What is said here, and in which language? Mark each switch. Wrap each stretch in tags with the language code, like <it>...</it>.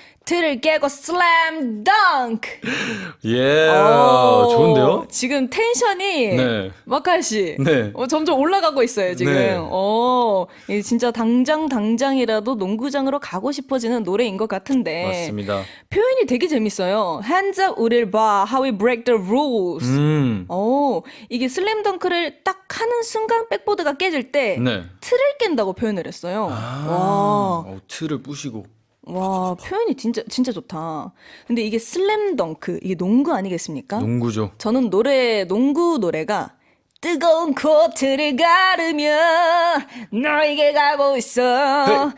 <ko>틀을 깨고 슬램 덩크. 좋은데요? 지금 텐션이 네. 마카이 씨 네. 점점 올라가고 있어요 지금. 네. 이게 진짜 당장이라도 농구장으로 가고 싶어지는 노래인 것 같은데. 맞습니다. 표현이 되게 재밌어요.</ko> <en>Hands up</en> <ko>우릴 봐</ko> <en>How we break the rules.</en> <ko>이게 슬램덩크를 딱 하는 순간 백보드가 깨질 때 네. 틀을 깬다고 표현을 했어요. 틀을 부시고. 와, 표현이 진짜 좋다. 근데 이게 슬램덩크, 이게 농구 아니겠습니까? 농구죠. 저는 농구 노래가 뜨거운 코트를 가르며 너에게 가고 있어.</ko>